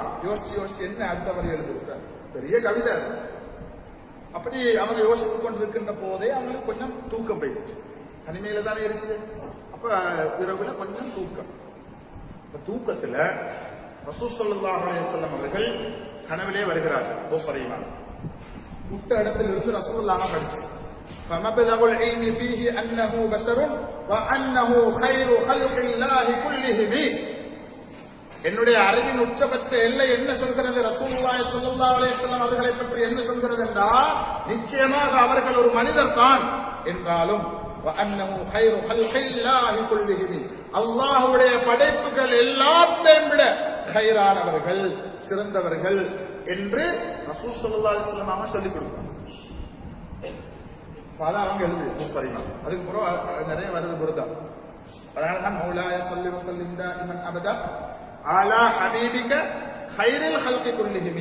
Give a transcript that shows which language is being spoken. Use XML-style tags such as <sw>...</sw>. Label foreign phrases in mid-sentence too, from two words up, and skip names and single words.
<ta>யோசிச்சு என்ன அடுத்த வரி எழுதுகிறார், பெரிய கவிதை. அப்படி அவங்க யோசித்துக் கொண்டிருக்கின்ற போதே அவங்களுக்கு கொஞ்சம் தூக்கம் போயிடுச்சு. தனிமையில தானே இருந்துச்சு. அப்ப இரவுல கொஞ்சம் தூக்கம். தூக்கத்துல ரசூல்</ta> <ar>صلى الله عليه وسلم</ar> <ta>அவர்கள் கனவிலே வருகிறார்கள். புகாரியில் விட்ட இடத்தில் இருந்து ரசூலுல்லாஹ் படிச்சு</ta> <ar>فمبلغ العلم فيه انه بشر وانه خير خلق الله كلهم.</ar> <ta>என்னுடைய அறிவின் உச்சபட்ச எல்லை என்ன சொல்கிறது? ரசூலுல்லாஹி</ta> <ar>صلى الله عليه وسلم</ar> <ta>அவர்களை பற்றி என்ன சொல்கிறது என்றால், நிச்சயமாக அவர்கள் ஒரு மனிதர் தான் என்றாலும்</ta> <ar>وانه خير خلق الله كلهم,</ar> <ta>அல்லாஹ்வுடைய படைப்புகள் எல்லாத்தையும் விட கைரானவர்கள், சிறந்தவர்கள் என்று ரசூல்</ta> <ar>صلى الله عليه وسلم</ar> <ta>அவங்க சொல்லிக் கொடுப்பாங்க. அதான் அவங்க எழுது சரிமா. அதுக்கு பிறகு நிறைய வருது புரிதா.</ta> <ar>அதனாலதான் مولاي صل وسلم دائما أبدا على حبيبك خير الخلق كلهم.</ar>